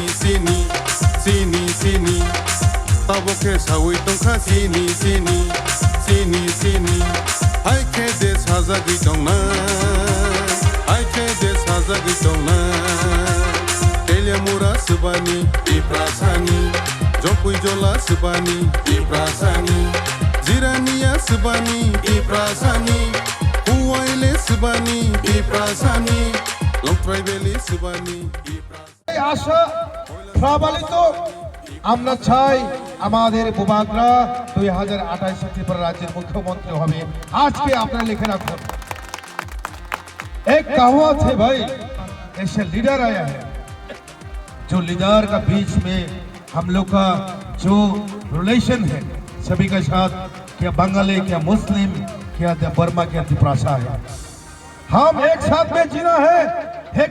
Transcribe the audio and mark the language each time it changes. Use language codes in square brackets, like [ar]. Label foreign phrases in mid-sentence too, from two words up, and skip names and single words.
[trp] सिनि सिनि सिनि ताबोखे सावै दंखा सिनि सिनि सिनि सिनि हायखे दे साजा गैदावना हायखे दे साजा गैदावना तेलियामुरा सुबानि बिप्रासानि जपुइजला सुबानि बिप्रासानि जिरानिया सुबानि बिप्रासानि हुवाइले सुबानि बिप्रासानि लंथ्राइबेलि सुबानि बिप्रासानि [bn] আশা প্রবলিত আমরা চাই আমাদের বুবাগরা 2028 ত্রিপুরা রাজ্যের मुख्यमंत्री হবে আজকে আপনারা লিখে রাখুন [hi] एक कहावत है भाई ऐसे लीडर आया है जो लीडर का बीच में हम लोग का जो रिलेशन है सभी के साथ क्या बंगाली क्या मुस्लिम क्या बर्मा क्या त्रिपुरा है हम एक साथ में जीना है एक